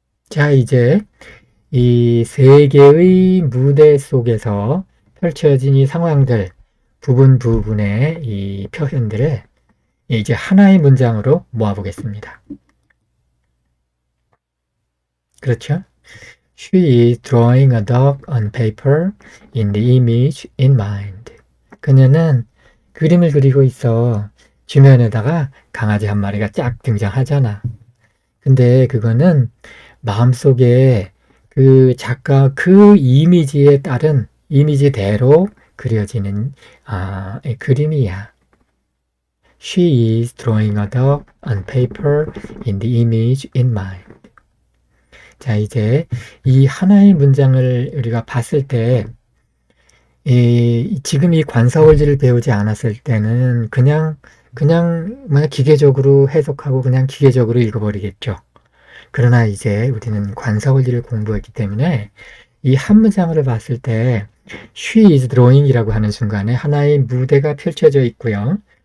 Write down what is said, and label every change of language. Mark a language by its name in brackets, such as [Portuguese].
[Korean] 자, 이제 이 세 개의 무대 속에서 펼쳐진 이 상황들, 부분의 이 표현들을 이제 하나의 문장으로 모아보겠습니다. 그렇죠? [English] She is drawing a dog on paper in the image in mind. [Korean] 그녀는 그림을 그리고 있어. 주면에다가 강아지 한 마리가 쫙 등장하잖아. 근데 그거는 마음속에 그 작가 그 이미지에 따른 이미지대로 그려지는 그림이야. [English] She is drawing a dog on paper in the image in mind. [Korean] 자, 이제 이 하나의 문장을 우리가 봤을 때 지금 이 관사월지를 배우지 않았을 때는 그냥 기계적으로 해석하고 그냥 기계적으로 읽어버리겠죠. 그러나 이제 우리는 관사월지를 공부했기 때문에 이 한 문장을 봤을 때 [English] She is drawing [Korean] 이라고 하는 순간에 하나의 무대가 펼쳐져 있고요.